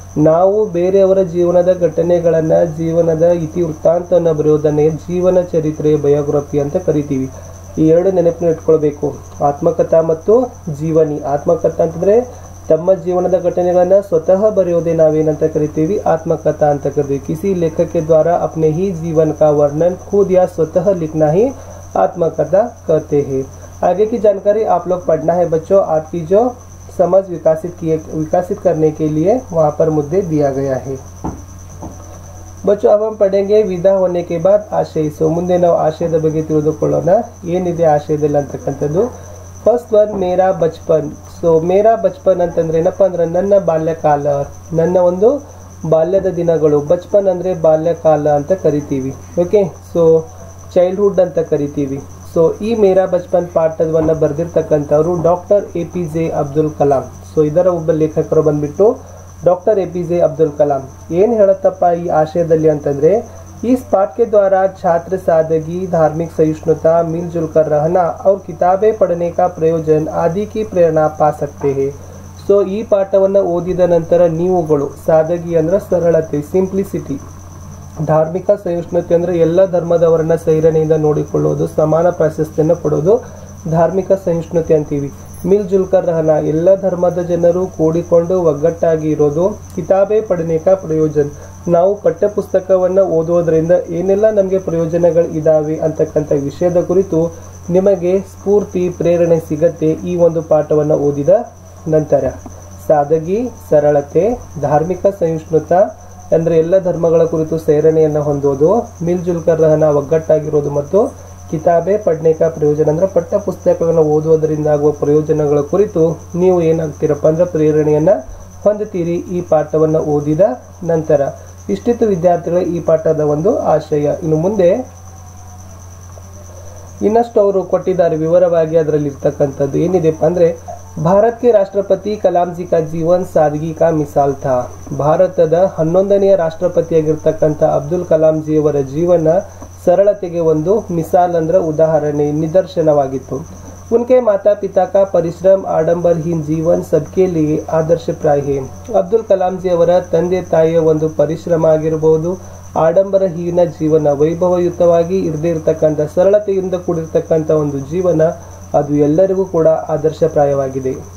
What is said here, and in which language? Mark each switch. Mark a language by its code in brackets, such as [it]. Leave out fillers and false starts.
[kn] ನಾವು ಬೇರೆಯವರ ಜೀವನದ ಘಟನೆಗಳನ್ನ, ಜೀವನದ ಇತಿವೃತ್ತಾಂತವನ್ನು ಬರೆಯೋದನ್ನೇ ಜೀವನ ಚರಿತ್ರೆ, ಬಯೋಗ್ರಫಿ ಅಂತ ಕರಿತೀವಿ। ಈ ಎರಡು ನೆನಪಿನ ಇಟ್ಕೊಳ್ಬೇಕು, ಆತ್ಮಕಥಾ ಮತ್ತು ಜೀವನಿ। ಆತ್ಮಕಥಾ ಅಂತಂದ್ರೆ ತಮ್ಮ ಜೀವನದ ಘಟನೆಗಳನ್ನ ಸ್ವತಃ ಬರೆಯೋದೇ ನಾವೇನಂತ ಕರಿತೀವಿ? ಆತ್ಮಕಥಾ ಅಂತ ಕರಿತೀವಿ। [hi] किसी लेखक के द्वारा अपने ही जीवन का वर्णन खुद या स्वतः लिखना ही आत्मकथा कहते हैं। आगे की जानकारी आप लोग पढ़ना है बच्चों। आपकी जो समझ विकसित करने के लिए वहाँ पर मुद्दे दिया गया है। बच्चों, अब हम पढ़ेंगे विधा होने के बाद आशय। [kn] सो ಮುಂದೆ ನಾವು ಆಶಯದ ಬಗ್ಗೆ ತಿಳಿದುಕೊಳ್ಳೋಣ, ಏನಿದೆ ಆಶಯದಲ್ಲಿ ಅಂತಕ್ಕಂಥದ್ದು। ಫಸ್ಟ್ ಒನ್, ಮೇರಾ ಬಚ್ಪನ್। ಸೊ ಮೇರಾ ಬಚ್ಪನ್ ಅಂತಂದ್ರೆ ಏನಪ್ಪಾ ಅಂದ್ರೆ ನನ್ನ ಬಾಲ್ಯಕಾಲ, ನನ್ನ ಒಂದು ಬಾಲ್ಯದ ದಿನಗಳು। ಬಚ್ಪನ್ ಅಂದ್ರೆ ಬಾಲ್ಯಕಾಲ ಅಂತ ಕರಿತೀವಿ। ಓಕೆ, ಸೊ ಚೈಲ್ಡ್ಹುಡ್ ಅಂತ ಕರಿತೀವಿ। ಸೊ ಈ ಮೇರಾ ಬಚ್ಪನ್ ಪಾಠವನ್ನು ಬರೆದಿರ್ತಕ್ಕಂಥವ್ರು doctor APJ Abdul Kalam. So ಇದರ ಒಬ್ಬ ಲೇಖಕರು ಬಂದ್ಬಿಟ್ಟು ಡಾಕ್ಟರ್ APJ ಅಬ್ದುಲ್ ಕಲಾಂ। ಏನು ಹೇಳುತ್ತಪ್ಪ ಈ ಆಶಯದಲ್ಲಿ ಅಂತಂದ್ರೆ, [hi] इस पाठ के द्वारा छात्र सादगी, धार्मिक सहिष्णुता, मिलजुल कर रहना और किताबें पढ़ने का प्रयोजन आदि की प्रेरणा पा सकते हैं। [kn] ಸೊ ಈ ಪಾಠವನ್ನು ಓದಿದ ನಂತರ ನೀವುಗಳು ಸಾದಗಿ ಅಂದ್ರೆ ಸರಳತೆ, ಸಿಂಪ್ಲಿಸಿಟಿ, ಧಾರ್ಮಿಕ ಸಹಿಷ್ಣುತೆ ಅಂದ್ರೆ ಎಲ್ಲ ಧರ್ಮದವರನ್ನ ಸೈರಣೆಯಿಂದ ನೋಡಿಕೊಳ್ಳೋದು, ಸಮಾನ ಪ್ರಾಶಸ್ತ್ಯವನ್ನು ಕೊಡೋದು ಧಾರ್ಮಿಕ ಸಹಿಷ್ಣುತೆ ಅಂತೀವಿ। ಮಿಲ್ಜುಲ್ಕರ್ ರಹನ, ಎಲ್ಲ ಧರ್ಮದ ಜನರು ಕೂಡಿಕೊಂಡು ಒಗ್ಗಟ್ಟಾಗಿ ಇರೋದು। ಕಿತಾಬೆ ಪಡನೆ ಕಾ ಪ್ರಯೋಜನ, ನಾವು ಪಠ್ಯ ಪುಸ್ತಕವನ್ನು ಓದೋದ್ರಿಂದ ಏನೆಲ್ಲ ನಮಗೆ ಪ್ರಯೋಜನಗಳು ಇದಾವೆ ಅಂತಕ್ಕಂಥ ವಿಷಯದ ಕುರಿತು ನಿಮಗೆ ಸ್ಫೂರ್ತಿ, ಪ್ರೇರಣೆ ಸಿಗತ್ತೆ ಈ ಒಂದು ಪಾಠವನ್ನು ಓದಿದ ನಂತರ। ಸಾದಗಿ ಸರಳತೆ, ಧಾರ್ಮಿಕ ಸಹಿಷ್ಣುತಾ ಅಂದ್ರೆ ಎಲ್ಲ ಧರ್ಮಗಳ ಕುರಿತು ಸೇರಣೆಯನ್ನು ಹೊಂದೋದು, ಮಿಲ್ಜುಲ್ಕರ್ ರಹನ ಒಗ್ಗಟ್ಟಾಗಿರೋದು, ಮತ್ತು ಕಿತಾಬೆ ಪಡ್ನೆ ಕಾ ಪ್ರಯೋಜನ ಅಂದ್ರೆ ಪಠ್ಯ ಪುಸ್ತಕಗಳನ್ನು ಓದುವುದರಿಂದ ಆಗುವ ಪ್ರಯೋಜನಗಳ ಕುರಿತು ನೀವು ಏನಾಗ್ತೀರಪ್ಪ ಅಂದ್ರೆ ಪ್ರೇರಣೆಯನ್ನ ಹೊಂದುತ್ತೀರಿ ಈ ಪಾಠವನ್ನು ಓದಿದ ನಂತರ। ಇಷ್ಟಿತ್ತು ವಿದ್ಯಾರ್ಥಿಗಳ ಈ ಪಾಠದ ಒಂದು ಆಶಯ। ಇನ್ನು ಮುಂದೆ ಇನ್ನಷ್ಟು ಅವರು ಕೊಟ್ಟಿದ್ದಾರೆ ವಿವರವಾಗಿ। ಅದರಲ್ಲಿ ಇರ್ತಕ್ಕಂಥದ್ದು ಏನಿದೆಪ್ಪ ಅಂದ್ರೆ, [hi] ಭಾರತ के राष्ट्रपति कलाम जी का जीवन सादगी का मिसाल था। [kn] ಭಾರತದ 11ನೇ ರಾಷ್ಟ್ರಪತಿಯಾಗಿರ್ತಕ್ಕಂಥ ಅಬ್ದುಲ್ ಕಲಾಂ ಜಿಯವರ ಜೀವನ ಸರಳತೆಗೆ ಒಂದು ಮಿಸಾಲ್ ಅಂದ್ರೆ ಉದಾಹರಣೆ, ನಿದರ್ಶನವಾಗಿತ್ತು। [hi] उनके माता पिता का परिश्रम, आडंबरहीन जीवन सबके लिए आदर्शप्राय है। [kn] ಅಬ್ದುಲ್ ಕಲಾಂ ಜಿ ಅವರ ತಂದೆ ತಾಯಿಯ ಒಂದು ಪರಿಶ್ರಮ ಆಗಿರಬಹುದು, ಆಡಂಬರಹೀನ ಜೀವನ, ವೈಭವಯುತವಾಗಿ ಇರದೇ ಇರತಕ್ಕಂಥ ಸರಳತೆಯಿಂದ ಕೂಡಿರ್ತಕ್ಕಂಥ ಒಂದು ಜೀವನ, ಅದು ಎಲ್ಲರಿಗೂ ಕೂಡ ಆದರ್ಶಪ್ರಾಯವಾಗಿದೆ।